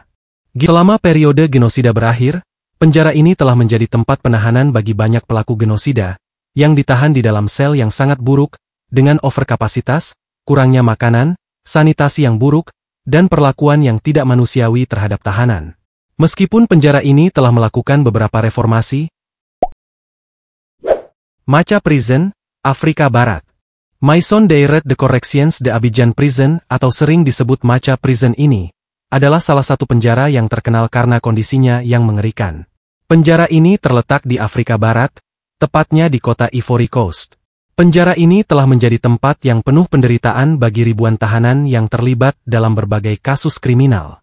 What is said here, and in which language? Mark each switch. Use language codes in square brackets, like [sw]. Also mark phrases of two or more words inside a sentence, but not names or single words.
[id] Selama periode genosida berakhir, penjara ini telah menjadi tempat penahanan bagi banyak pelaku genosida, yang ditahan di dalam sel yang sangat buruk, dengan overkapasitas, kurangnya makanan, sanitasi yang buruk, dan perlakuan yang tidak manusiawi terhadap tahanan. Meskipun penjara ini telah melakukan beberapa reformasi. Macha Prison, Afrika Barat. Maison d'Arrêt de Corrections de Abidjan Prison atau sering disebut Macha Prison ini, adalah salah satu penjara yang terkenal karena kondisinya yang mengerikan. Penjara ini terletak di Afrika Barat, tepatnya di kota Ivory Coast. Penjara ini telah menjadi tempat yang penuh penderitaan bagi ribuan tahanan yang terlibat dalam berbagai kasus kriminal.